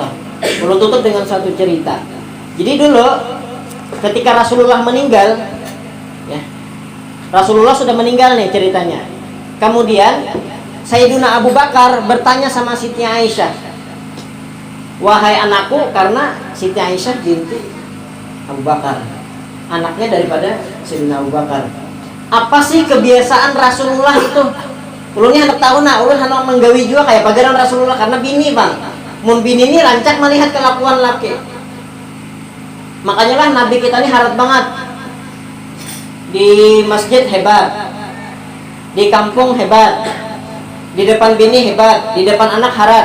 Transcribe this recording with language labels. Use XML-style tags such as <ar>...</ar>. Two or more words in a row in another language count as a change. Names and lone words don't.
<id>Perlu tutup dengan satu cerita. Jadi dulu ketika Rasulullah meninggal, ya, Rasulullah sudah meninggal nih ceritanya. Kemudian Sayyiduna Abu Bakar bertanya sama Siti Aisyah, "Wahai anakku," karena Siti Aisyah binti Abu Bakar, anaknya daripada Sayyidina Abu Bakar, "apa sih kebiasaan Rasulullah itu?"</id> <bjn>Ulunnya hendak tahu nak, ulun hendak menggawi juga kayak pagaran Rasulullah karena bini bang. Mun bini ini rancak melihat kelakuan laki. Makanya lah Nabi kita ini harap banget.</bjn> <id>Di masjid hebat, di kampung hebat, di depan bini hebat, di depan anak harat.</id>